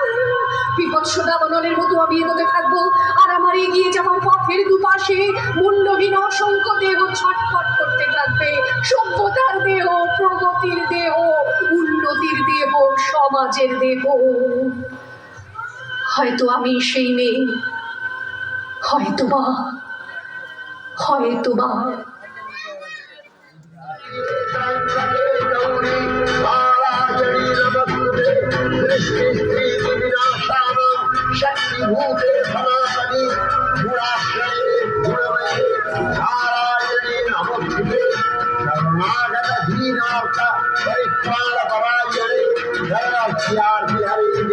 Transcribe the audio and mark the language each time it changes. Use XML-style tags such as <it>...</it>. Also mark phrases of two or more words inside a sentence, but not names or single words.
<bn>বিভৎস দাবানলের মতো আমি এগোতে থাকবো, আর আমার এগিয়ে যাওয়ার পথের দুপাশে মুন্ডহীন অসংখ্য দেহ ছটফট করতে থাকবে। সভ্যতার দেহ, প্রগতির দেহ, উন্নতির দেহ, সমাজের দেহ। হয়তো আমি সেই মেয়ে, হয়তোবা।</bn> <sa>शक्तिभूते सनातनी गुणाश्रये गुणमये नारायणे नमोस्तुते शरणागत दीनार्थ परित्राणपरायणे जगदाख्यार्ति हरे</sa>